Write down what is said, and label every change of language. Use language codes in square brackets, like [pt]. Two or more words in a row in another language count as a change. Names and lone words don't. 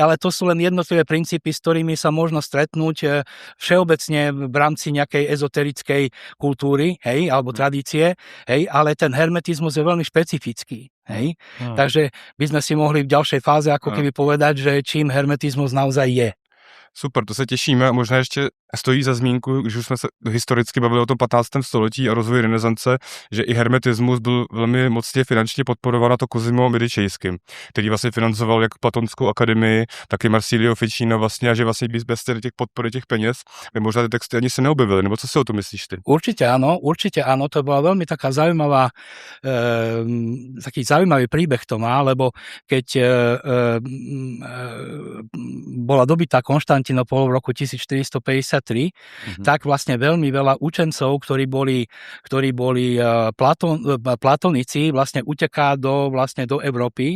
[sk] Ale to sú len jednotlivé princípy, s ktorými sa možno stretnúť všeobecne v rámci nejakej ezoterickej kultúry, hej? Alebo tradície, hej? Ale ten hermetizmus je veľmi špecifický. Hej? Takže by sme si mohli v ďalšej fáze ako keby povedať, že čím hermetizmus naozaj je. [cs] Super, to se těšíme. Možná ještě stojí za zmínku, když už jsme se historicky bavili o tom 15. století a rozvoji renesance, že i hermetismus byl velmi mocně finančně podporovaný to Cosimo Medičejským, který vlastně financoval jak Platonskou akademii, tak i Marsilio Ficino vlastně, a že vlastně bez těch podpory těch peněz by možná ty texty ani se neobjevily. Nebo co si o tom myslíš ty? [sk] Určite áno. To bola veľmi taká zaujímavá, taký zaujímavý príbeh to má, lebo keď bola dobytá Konštantinopol v roku 1453, tak vlastne veľmi veľa učencov, ktorí boli platonici, vlastne uteká do Európy.